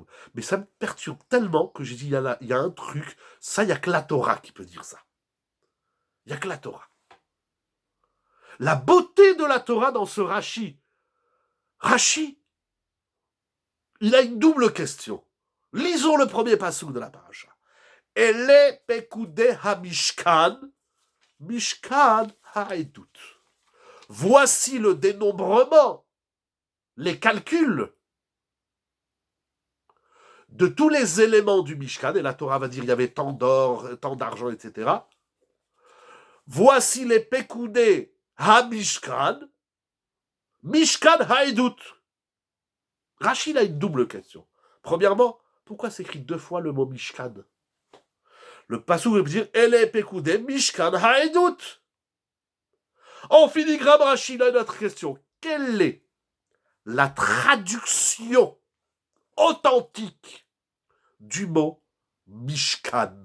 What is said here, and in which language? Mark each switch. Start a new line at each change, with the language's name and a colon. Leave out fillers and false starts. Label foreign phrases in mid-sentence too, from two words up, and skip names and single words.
French: Mais ça me perturbe tellement que j'ai dit, il y a un truc, ça, il n'y a que la Torah qui peut dire ça. Il n'y a que la Torah. La beauté de la Torah dans ce Rashi. Rashi, il a une double question. Lisons le premier passouk de la paracha.
Hebrew: אלה פקודי המשכן משכן העדות.
French: Voici le dénombrement, les calculs de tous les éléments du Mishkan, et la Torah va dire il y avait tant d'or, tant d'argent, etc. Voici les
Hebrew: פקודי המשכן משכן העדות.
French: Rachid a une double question. Premièrement, pourquoi s'écrit 2 fois le mot Mishkan? Le passouk veut dire
Hebrew: אלה פקודי משכן העדות.
French: En filigrane, Rachid a une autre question. Quelle est la traduction authentique du mot Mishkan?